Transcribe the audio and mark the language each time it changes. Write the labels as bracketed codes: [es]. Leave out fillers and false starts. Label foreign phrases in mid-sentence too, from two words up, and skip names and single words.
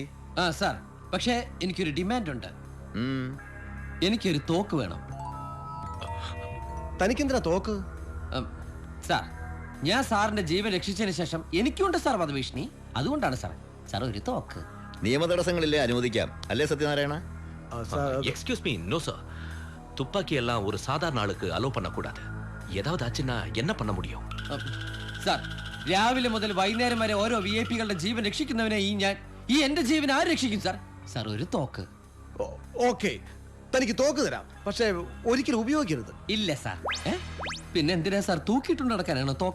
[ml] ആ സാർ, പക്ഷേ എനിക്കൊരു ഡിമാൻഡ് ഉണ്ട്. എനിക്കൊരു തോക്ക് വേണം. തനിക്കെന്തിനാ തോക്ക്? സാർ, ഞാൻ സാറിന്റെ ജീവൻ രക്ഷിച്ചതിന് ശേഷം എനിക്കുണ്ട് സാർ വധഭീഷണി. അതുകൊണ്ടാണ് സാർ ഒരു തോക്ക്. നിയമ തടസ്സങ്ങളില്ലേ, അനുവദിക്കാം അല്ലേ സത്യനാരായണ? [en] Excuse me, no sir. [ta] துப்பாக்கி எல்லாம் ஒரு சாதாரண ஆளுக்கு அலோ பண்ணக்கூடாது. ஏதாவது ஆச்சுன்னா என்ன பண்ண முடியும்? [ml] സാർ, രാവിലെ മുതൽ വൈകുന്നേരം വരെ ഓരോ VIP-കളുടെ ജീവൻ രക്ഷിക്കുന്നവനെ ഈ എന്റെ ജീവൻ ആര് രക്ഷിക്കും സാർ? സാർ ഒരു തോക്ക്. ഓക്കെ, തനിക്ക് തോക്ക് തരാം, പക്ഷേ ഒരിക്കലും ഉപയോഗിക്കരുത്. ഇല്ല സാർ. പിന്നെ എന്തിനാ സാർ തൂക്കിയിട്ടുണ്ട് നടക്കാനാണോ തോക്ക്?